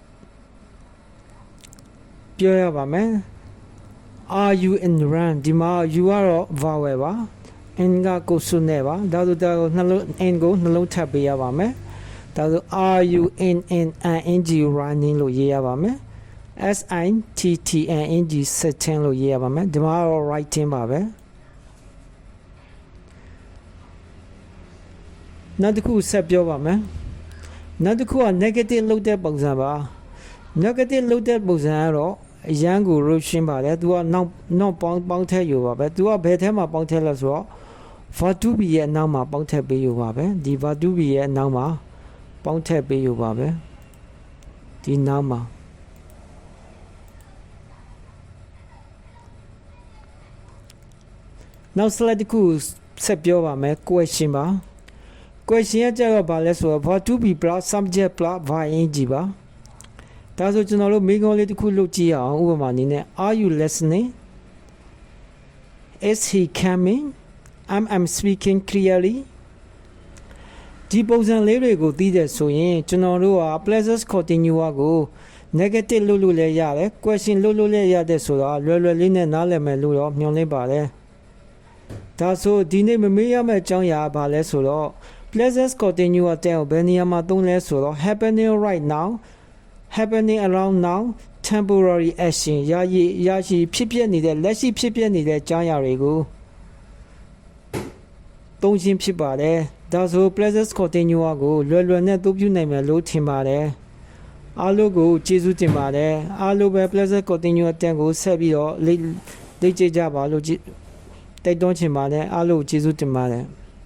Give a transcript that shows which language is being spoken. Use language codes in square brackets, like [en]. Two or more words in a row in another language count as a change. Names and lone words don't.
[my] ပြောရပါမယ် [en] are you in run [my] ဒီမှာ you ကတော့ vowel ပါ n က consonant ပါဒါဆိုတော့နှလုံး n ကိုနှလုံးထပ်ပေးရပါမယ်ဒါဆို [en] are you in running [my] လို့ရေးရပါမယ် [en] sitting sitting [my] လို့ရေးရပါမယ်ဒီမှာတော့ writing ပါပဲနောက်တစ်ခုဆက်ပြောပါမယ်နောက်တစ်ခုက negative လုပ်တဲ့ပုံစံပါ negative လုပ်တဲ့ပုံစံကတော့အရန်ကို rotation ပါတယ်သူကနောက်ပေါင်းထည့်ယူပါပဲသူကဘယ်ထဲမှာပေါင်းထည့်လဲဆိုတော့ [en] verb to be [my] ရဲ့အနောက်မှာပေါင်းထည့်ပေးယူပါပဲဒီ [en] verb to be [my] ရဲ့အနောက်မှာပေါင်းထည့်ပေးယူပါပဲဒီနောက်မှာ နောက် slide တစ်ခုဆက်ပြောပါမယ် question ပါ question ကကြတော့ဘာလဲဆိုတော့ [en] verb to be plus subject plus verb ing [my] ပါဒါဆိုကျွန်တော်တို့မိကုံးလေးတစ်ခုလုပ်ကြည့်ရအောင်ဥပမာအနေနဲ့ [en] are you listening is he coming I'm speaking clearly [my] ဒီပုံစံလေးတွေကိုသိတဲ့ဆိုရင်ကျွန်တော်တို့က [en] present continuous [my] ကို negative လုပ်လို့လည်းရတယ် question လုပ်လို့လည်းရတယ်ဆိုတော့လွယ်လွယ်လေးနဲ့နားလည်မယ်လို့တော့မျှော်လင့်ပါတယ်ဒါဆိုဒီနေ့မမေ့ရမယ့်အကြောင်းအရာဘာလဲဆိုတော့ [en] present continuous [my] တဲ့ဘယ်နေရာမှာသုံးလဲဆိုတော့ [en] happening right now happening around now temporary action [my] ရရှိဖြစ်ပျက်နေတဲ့လက်ရှိဖြစ်ပျက်နေတဲ့အကြောင်းအရာတွေကို သုံးခြင်းဖြစ်ပါတယ်ဒါဆို [en] present continuous [my] ကိုလွယ်လွယ်နဲ့သုံးပြနိုင်မယ်လို့ထင်ပါတယ်အားလုံးကိုကျေးဇူးတင်ပါတယ်အားလုံးပဲ [en] present continuous [my] တဲ့ကိုဆက်ပြီးတော့လေ့ကျင့်ကြပါလို့တိုက်တွန်းချင်ပါတယ်အားလုံးကျေးဇူးတင်ပါတယ်